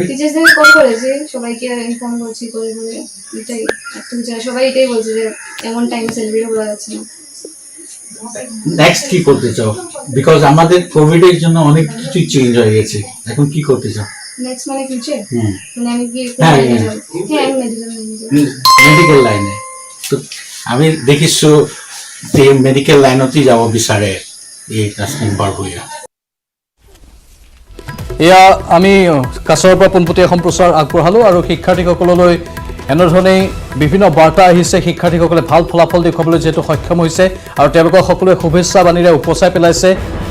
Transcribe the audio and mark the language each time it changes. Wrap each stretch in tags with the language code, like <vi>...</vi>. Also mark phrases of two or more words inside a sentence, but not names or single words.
<bn>টিচারদের কল করেছি, সবাইকে ইনফর্ম করছি করে করে, এটাই সবাই এটাই বলছে যে এমন টাইমে সেলিব্রেট করা যাচ্ছে না। নেক্সট কি করতে চাও? বিকজ আমাদের কোভিড এর জন্য অনেক কিছু চেঞ্জ হয়ে গেছে, এখন কি করতে চাও? নেক্সট মানে ফিউচার, মানে আমি কি</bn> <en>medical line,</en> <as>তো আমি দেখিছো যে</as> <en>medical line</en> <as>যাব বিচাৰে এই তছনিম বৰভূঞা। এয়া আমি কাছৰ পৰা পোনপটীয়া সম্প্ৰচাৰ আগবঢ়ালোঁ আৰু শিক্ষাৰ্থীসকললৈ এনেধৰণেই বিভিন্ন বাৰ্তা আহিছে। শিক্ষাৰ্থীসকলে ভাল ফলাফল দেখুৱাবলৈ যিহেতু সক্ষম হৈছে আৰু তেওঁলোকক সকলোৱে শুভেচ্ছা বাণীৰে উপচাই পেলাইছে।</as>